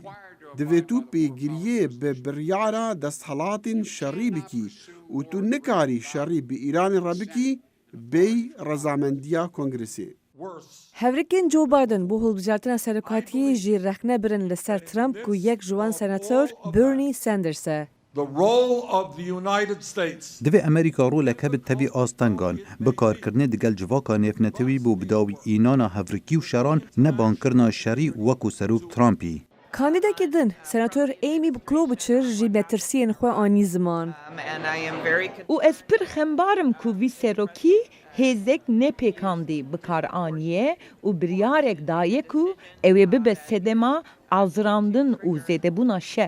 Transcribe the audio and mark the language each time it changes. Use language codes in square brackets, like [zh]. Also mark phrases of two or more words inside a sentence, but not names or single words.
[ku] Divê tu pêgiriyê bi biryara desthilatên şerî bikî û tu nikarî şerî bi Îranê re bikî bêy rezamendiya Kongresê. Hevrekên Joe Biden bu hilbijartina serokatiyê jî rexne birin li ser Trump ku yek ji wan senator Bernie Sanders e. [en] The role of the United States [ku] Divê Amerîka rolek hebit tevî astengan, bikarkirinê digel civaka nêfnetewî bû bi dawî înana hevrekî û şeran nebankirina şerî wekû Serok Trumpî. Kandîdekî din, Senator Amy Klobuchar jî betirsiyên xwe anî ziman. û ez pir xembarim ku vî serokî hêzek nepêkandî bikar aniye û biryarek daye ku ew ê bibe sedema azirandin û zêdebûna şer.